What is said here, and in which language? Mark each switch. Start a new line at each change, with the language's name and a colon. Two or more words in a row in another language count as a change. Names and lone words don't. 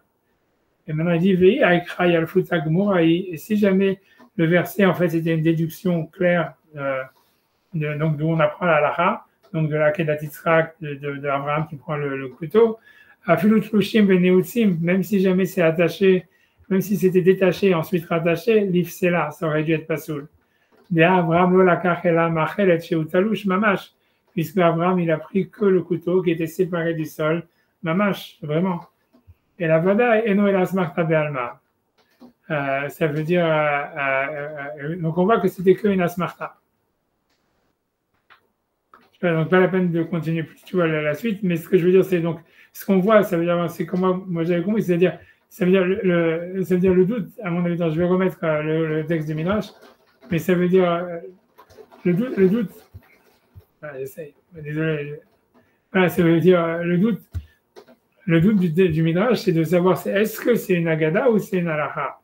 French: Et maintenant, il dit, et si jamais le verset, en fait, c'était une déduction claire, donc d'où on apprend la halacha, donc de la Kedat Yitzhak, de Abraham qui prend le couteau, même si jamais c'est attaché, même si c'était détaché et ensuite rattaché, l'ifsela, ça aurait dû être pasoul. Puisque Abraham, il a pris que le couteau qui était séparé du sol, mamash, vraiment.
Aramaic: אלא ודאי אינו אלא אסמכתא בעלמא.
French: Ça veut dire, donc on voit que c'était que une asmarta. Donc pas la peine de continuer plus, tu vois, la suite, mais ce que je veux dire, c'est donc, ce qu'on voit, ça veut dire, c'est comment moi j'avais compris, c'est-à-dire, ça veut dire le doute, à mon avis, je vais remettre le texte du Midrash, mais ça veut dire le doute, voilà, j'essaye, désolé, voilà, ça veut dire le doute du Midrash, c'est de savoir est-ce que c'est une agada ou c'est une halacha.